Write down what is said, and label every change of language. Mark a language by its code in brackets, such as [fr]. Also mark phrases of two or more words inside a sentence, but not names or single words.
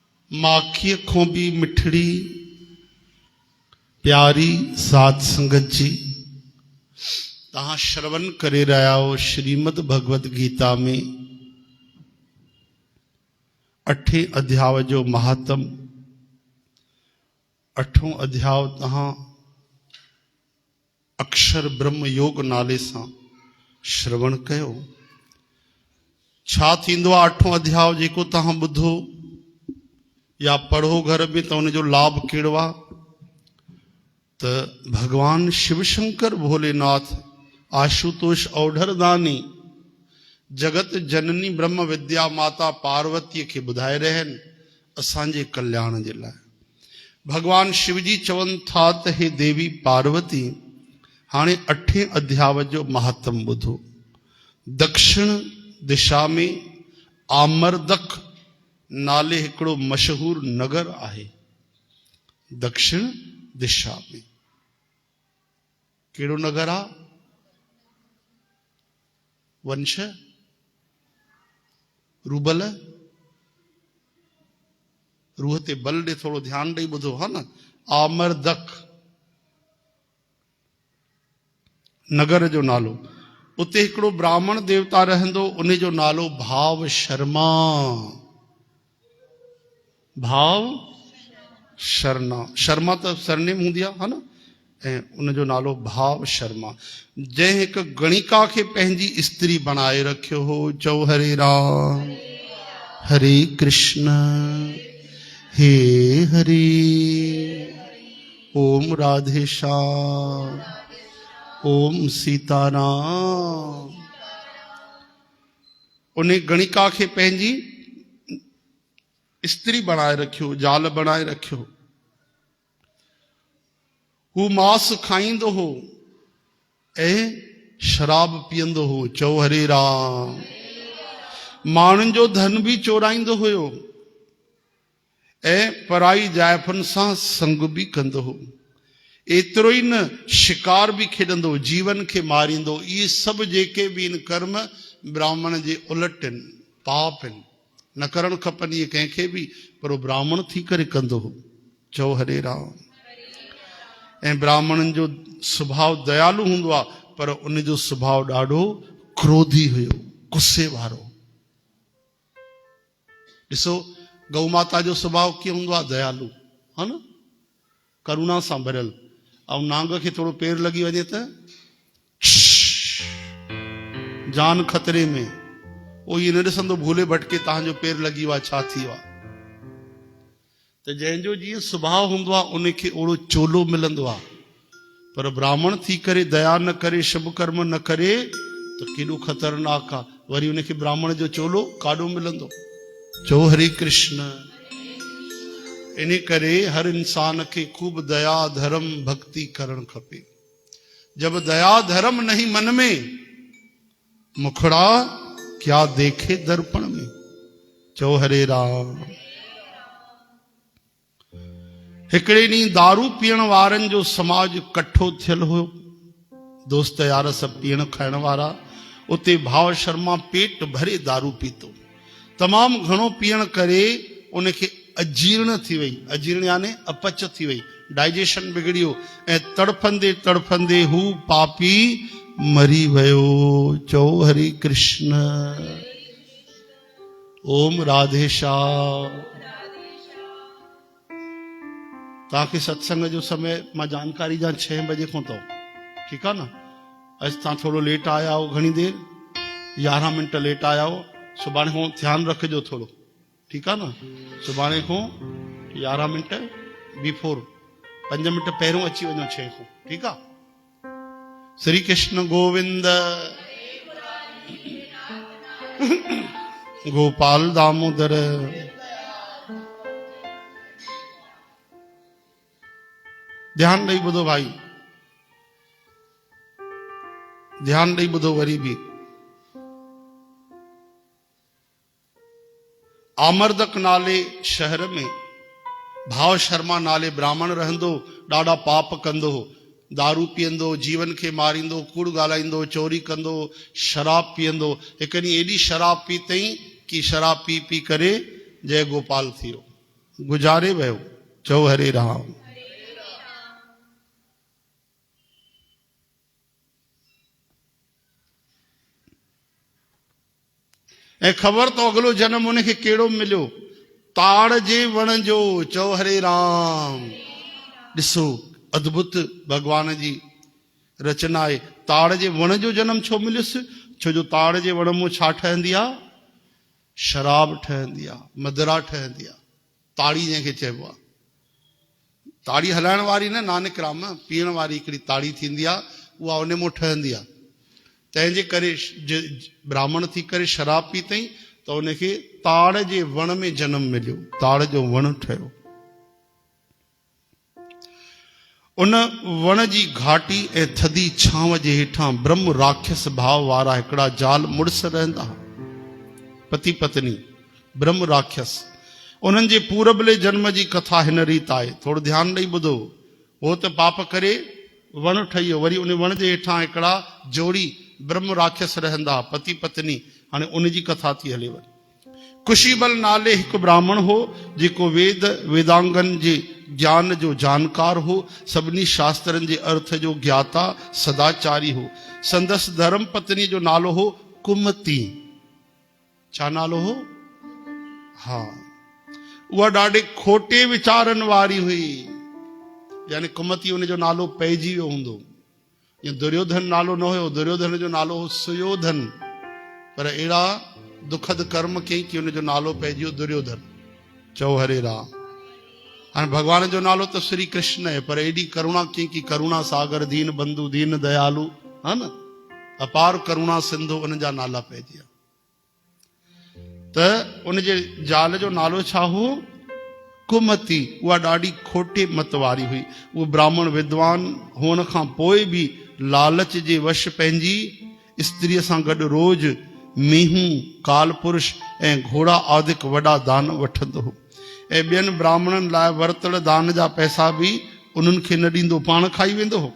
[sd] माखीअ खों भी मिठड़ी प्यारी साध संगत जी तहां श्रवण करे रहा हो श्रीमद भगवत गीता में 8वें अध्याय जो महात्म 8वां अध्याय तहां अक्षर ब्रह्म योग नाले सां श्रवण कयो। छा थींदो आहे 8वां अध्याय जेको तहां ॿुधो या पढ़ो घर में तो उनजो लाभ कहिड़ो आहे त भगवान शिव शंकर भोलेनाथ आशुतोष औढ़रदानी जगत जननी ब्रह्म विद्या माता पार्वती के ॿुधाए रहिया आहिनि असांजे कल्याण जे लाइ। भगवान शिव जी चवनि था त हे देवी पार्वती हाणे 8वें अध्याय जो महात्म ॿुधो। दक्षिण दिशा में आमरदक नाले हिकिड़ो मशहूर नगर आहे। दक्षिण दिशा में कहिड़ो नगर आहे? वंश रूबल रूह ते बल ॾे थोड़ो ध्यान ॾेई ॿुधो हा न। आमरदक नगर जो नालो। उते हिकिड़ो ब्राह्मण देवता रहंदो उन जो नालो भाव शर्मा। भाव शर्मा शर्मा तो सरनेम हूंदी आहे हा न ऐं उनजो नालो भाव शर्मा। जंहिं हिकु गणिका खे पंहिंजी स्त्री बणाए रखियो हो। चओ हरे राम हरे कृष्ण हे हरे ओम राधे श्याम ओम सीताराम। उन गणिका के पंहिंजी स्त्री बनाए रखियो जाल बनाए रखियो। हू मांस खाईंदो हो ऐं शराब पीअंदो हो। चओ हरे राम। माण्हुनि जो धन भी चोराईंदो हुयो ऐं पराई जाइफुनि सां संग भी कंदो हो। एतिरो ही न शिकार भी खेॾंदो जीवन के मारींदो। इहे सभु जेके भी इन कर्म ब्राह्मण जे उलट आहिनि पाप आहिनि न करणु खपनि इहे कंहिंखे भी पर ब्राह्मण थी करे कंदो हो। चओ हरे राम। ऐं ब्राह्मणनि जो स्वभाव दयालु हूंदो आहे पर उनजो स्वभाव ॾाढो क्रोधी हुयो गुस्से वारो। ॾिसो गौ माता जो स्वभाव कीअं हूंदो आहे दयालु हा न करुणा सां भरियल। ऐं नांग खे थोड़ो पेर लगी वञे त जान खतरे में वो ये न ॾिसंदो भूले भटके तव्हांजो पेर लगी वियो आहे छा थी वियो आहे। त जंहिंजो जीअं स्वभाव हूंदो आहे उनखे ओड़ो चोलो मिलंदो आहे। पर ब्राह्मण थी करे दया न करे शुभ कर्म न करे त केॾो ख़तरनाक आहे। वरी उनखे ब्राह्मण जो चोलो काॾो मिलंदो। चओ हरे कृष्ण। इन करे हर इंसान के खूब दया धर्म भक्ति करण खपे। [hi] जब दया धर्म नहीं मन में मुखड़ा क्या देखे दर्पण में। [sd] चओ हरे राम। हिकिड़े ॾींहुं दारू पीअण वारनि जो समाज कठो थियल हुयो। दोस्त यार सभु पीअण खाइण वारा। उते भाव शर्मा पेट भरे दारू पीतो। तमामु घणो पीअण करे उनखे अजीर्ण थी वई। अजीर्ण यानी अपच थी वई डाइजेशन बिगड़ियो ऐं तड़फंदे तड़फंदे हू पापी मरी वयो। चओ हरे कृष्ण ओम राधे श्याम। तव्हांखे सत्संग जो समय मां जानकारी ॾियां 6 बजे खां अथव ठीकु आहे न। अॼु तव्हां थोरो लेट आया हो घणी देरि 11 मिंट लेट आया हो। सुभाणे खां ध्यानु रखिजो थोरो ठीकु आहे न। सुभाणे खां 11 मिंट बिफोर 5 मिंट पहिरियों अची वञो 6 खां ठीकु आहे। श्री कृष्ण गोविंद गोपाल दामोदर। ध्यान ॾेई ॿुधो भाई ध्यान ॾेई ॿुधो वरी भी। आमरदक नाले शहर में भाव शर्मा नाले ब्राह्मण रहंदो। ॾाढा पाप कंदो दारू पीअंदो जीवन के मारींदो कूड़ ॻाल्हाईंदो चोरी कंदो शराब पीअंदो। हिकु ॾींहुं एॾी शराब पीतई कि शराब पी पी करे जय गोपाल थी वियो। गुजारे वियो। चओ हरे राम। ऐं ख़बर तो अगलो जन्म उनखे कहिड़ो मिलियो, ताड़ जे वण जो। चओ हरे राम। ॾिसो अद्भुत भगवान जी रचना आहे। ताड़ जे वण जो जन्म छो मिलियुसि? छो जो ताड़ जे वण मां छा ठहंदी आहे? शराब ठहंदी आहे, मदिरा ठहंदी आहे। ताड़ी जंहिंखे चइबो आहे, ताड़ी हलाइण वारी न, नानक राम पीअण वारी हिकिड़ी ताड़ी थींदी आहे, उहा उन मां ठहंदी आहे। तंहिंजे करे ब्राह्मण थी करे शराब पीतई त उनखे ताड़ जे वण में जन्म मिलियो, ताड़ जो वण ठहियो। उन वण जी घाटी ऐं थधी छांव जे हेठां ब्रह्म राक्षस भाव वारा हिकिड़ा ज़ाल मुड़ुस रहंदा, पति पत्नी ब्रह्म राक्षस। उन्हनि जे पूरबले जन्म जी कथा हिन रीत आहे, थोरो ध्यानु ॾेई ॿुधो। हो त पाप करे वण ठही वियो, वरी उन वण जे हेठां हिकिड़ा जोड़ी ब्रह्म राक्षस रहंदा, पति पत्नी। हाणे उन जी कथा थी हले वरी। कुशीबल नाले हिकु ब्राह्मण हो, जेको वेद वेदांगन जे ज्ञान जो जानकार हो, सभिनी शास्त्रनि जे अर्थ जो ज्ञाता, सदाचारी हो। संदसि धर्म पत्नी जो नालो हो कुमती। छा नालो हो? हा, उहा ॾाढे खोटे वीचारनि वारी हुई। यानी कुमती उनजो नालो पइजी वियो हूंदो। या दुर्योधन नालो न हुयो, दुर्योधन जो नालो हो सुयोधन, पर अहिड़ा दुखद कर्म कई कि उनजो नालो पइजी वियो दुर्योधन। चओ हरे राम। हाणे भगवान जो नालो त श्री कृष्ण आहे, पर एॾी करुणा कई कि करुणा सागर दीन बंधु दीन दयालु, हा न, अपार करुणा सिंधु, उन जा नाला पइजी विया। त उनजे ज़ाल जो नालो छा हो? कुमती। उहा ॾाढी खोटे मत वारी हुई। उहो ब्राह्मण विद्वान हुअण खां पोइ बि लालच जे वश पंहिंजी स्त्रीअ सां गॾु रोज़ मीहूं, काल पुरुष ऐं घोड़ा आदिक वॾा दान वठंदो हो, ऐं ॿियनि ब्राह्मणनि लाइ वरतल दान जा पैसा बि उन्हनि खे न ॾींदो, पाण खाई वेंदो हो।